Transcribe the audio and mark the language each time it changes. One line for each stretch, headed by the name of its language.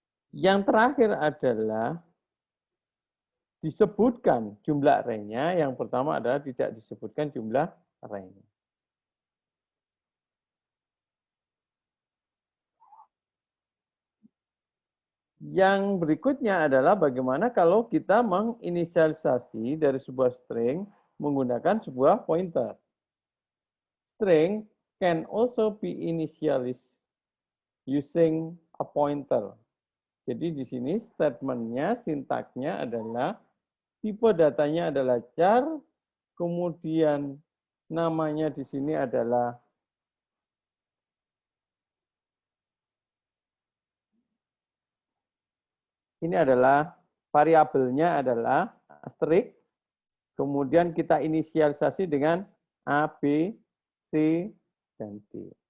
Indonesian: Yang terakhir adalah disebutkan jumlah array-nya, yang pertama adalah tidak disebutkan jumlah array-nya. Yang berikutnya adalah bagaimana kalau kita menginisialisasi dari sebuah string menggunakan sebuah pointer.
English: String can also be initialized using a pointer.
Indonesian: Jadi di sini statementnya, sintaksnya adalah tipe datanya adalah char, kemudian namanya di sini adalah ini adalah variabelnya adalah asterisk, kemudian kita inisialisasi dengan A, B, C, dan D.